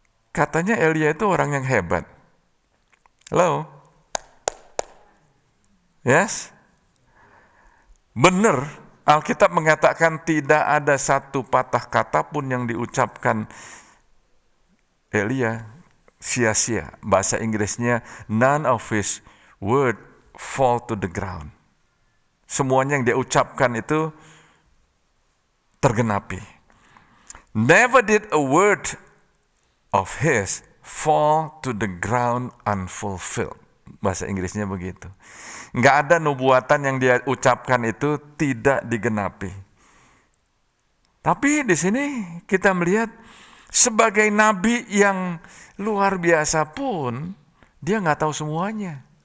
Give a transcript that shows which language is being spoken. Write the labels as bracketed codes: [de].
[id] Katanya Elia itu orang yang hebat. Halo? [en] Yes? [id] Benar, Alkitab mengatakan tidak ada satu patah kata pun yang diucapkan Elia sia-sia. Bahasa Inggrisnya, [en] none of his word fall to the ground. [id] Semuanya yang dia ucapkan itu tergenapi. [en] Never did a word of his fall to the ground unfulfilled. [id] Bahasa Inggrisnya begitu. Nggak ada nubuatan yang dia ucapkan itu tidak digenapi. Tapi di sini kita melihat sebagai nabi yang luar biasa pun dia nggak tahu semuanya.